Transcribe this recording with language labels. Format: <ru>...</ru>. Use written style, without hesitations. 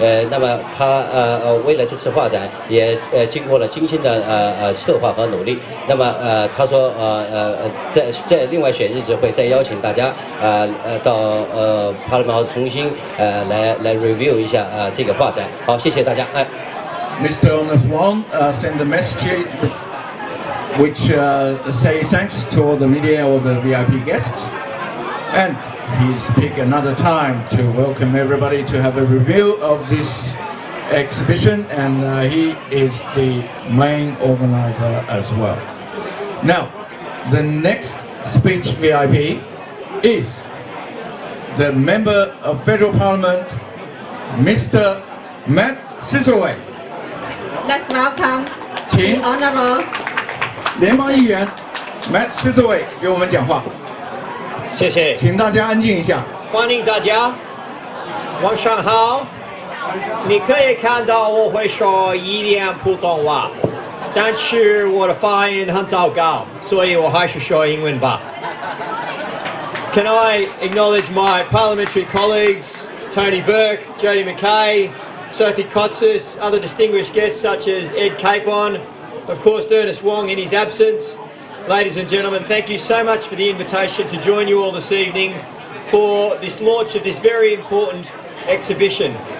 <zh>那么他为了这次画展，也经过了精心的策划和努力。那么他说在另外选日子会再邀请大家到Parliament House重新来 review 一下这个画展。好，谢谢大家。</zh> <en>Mr. Ernest Wang sent a message which say thanks to all the media, all the VIP guests, and he's picked another time to welcome everybody to have a review of this exhibition, and he is the main organizer as well. Now, the next speech VIP is the Member of Federal Parliament, Mr. Matt Sisselway. Let's welcome</en> <zh>请</zh> <en>Honorable</en> <zh>联邦议员 Matt Sisselway 给我们讲话，谢谢，请大家安静一下。欢迎大家，晚上好。你可以看到我会说一点普通话，但是我的发音很糟糕，所以我还是说英文吧。</zh> <en>Can I acknowledge my parliamentary colleagues, Tony Burke, Jodie McKay, Sophie Kotsis, other distinguished guests such as Ed Capon, of course Ernest Wang in his absence. Ladies and gentlemen, thank you so much for the invitation to join you all this evening for this launch of this very important exhibition.</en>